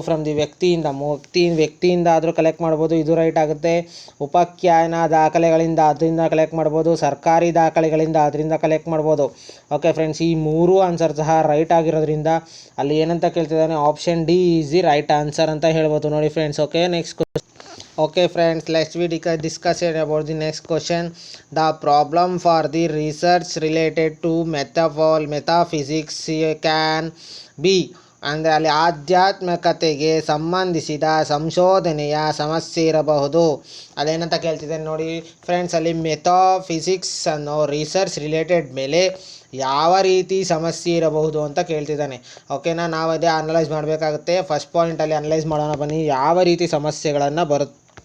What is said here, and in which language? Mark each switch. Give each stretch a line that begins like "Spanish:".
Kannada: From the ವ್ಯಕ್ತಿಯಿಂದ ಆದರೂ collect ಮಾಡ್ಬೋದು, ಇದು ರೈಟ್ ಆಗುತ್ತೆ. ಉಪಖ್ಯಾನ ದಾಖಲೆಗಳಿಂದ ಅದರಿಂದ ಕಲೆಕ್ಟ್ ಮಾಡ್ಬೋದು. ಸರ್ಕಾರಿ ದಾಖಲೆಗಳಿಂದ ಅದರಿಂದ ಕಲೆಕ್ಟ್ ಮಾಡ್ಬೋದು. ಓಕೆ ಫ್ರೆಂಡ್ಸ್, ಈ 3 ಆನ್ಸರ್ ಸಹ ರೈಟ್ ಆಗಿರೋದ್ರಿಂದ ಅಲ್ಲಿ ಏನಂತ ಕೇಳ್ತಿದ್ದಾನೆ,
English: option D is the right answer
Kannada: ಅಂತ ಹೇಳ್ಬೋದು ನೋಡಿ friends.
English: Okay, next Okay friends, let's we discuss about the next question. The problem for the research related to metaphysics can be
Kannada: ಅಂದರೆ ಅಲ್ಲಿ ಆಧ್ಯಾತ್ಮಿಕತೆಗೆ ಸಂಬಂಧಿಸಿದ ಸಂಶೋಧನೆಯ ಸಮಸ್ಯೆ ಇರಬಹುದು. ಅದೇನಂತ ಕೇಳ್ತಿದ್ದೇನೆ ನೋಡಿ ಫ್ರೆಂಡ್ಸ್. ಅಲ್ಲಿ ಮೆಟಾಫಿಸಿಕ್ಸ್ ಅನ್ನೋ ರಿಸರ್ಚ್ ರಿಲೇಟೆಡ್ ಮೇಲೆ ಯಾವ ರೀತಿ ಸಮಸ್ಯೆ ಇರಬಹುದು ಅಂತ ಕೇಳ್ತಿದ್ದಾನೆ. ಓಕೆನಾ, ನಾವು ಅದೇ ಅನಲೈಸ್ ಮಾಡಬೇಕಾಗುತ್ತೆ. ಫಸ್ಟ್ ಪಾಯಿಂಟಲ್ಲಿ ಅನಲೈಸ್ ಮಾಡೋಣ ಬನ್ನಿ, ಯಾವ ರೀತಿ ಸಮಸ್ಯೆಗಳನ್ನು ಬರುತ್ತೆ.